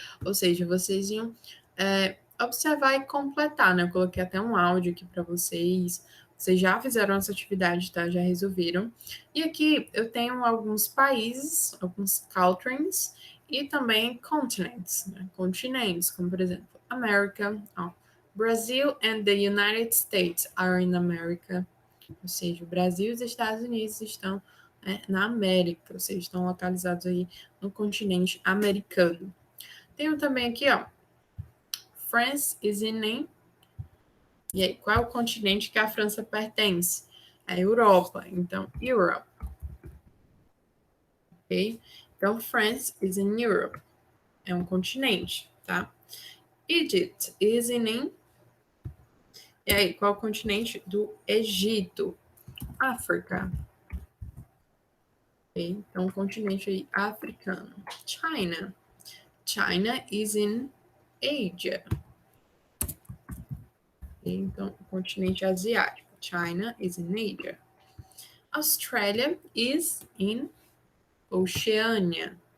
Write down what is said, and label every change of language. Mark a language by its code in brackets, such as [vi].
[pt] Ou seja, vocês iam observar e completar, né? Eu coloquei até um áudio aqui para vocês. Vocês já fizeram essa atividade, tá? Já resolveram. E aqui eu tenho alguns países, alguns countries e também continents, né? Continentes, como por exemplo, America, ó. [en] Brazil and the United States are in America. [pt] Ou seja, o Brasil e os Estados Unidos estão na América, ou seja, estão localizados aí no continente americano. Tenho também aqui, ó, [en] France is in. [pt] E aí, qual é o continente que a França pertence? A Europa. Então, Europe. Ok? [en] Então, France is in Europe. [pt] É um continente, tá? [en] Egypt is in. [pt] E aí, qual é o continente do Egito? África. Okay? Então, o continente aí africano. China. [en] China is in Asia. [pt] Okay? Então, o continente asiático. [en] China is in Asia. Australia is in Oceania.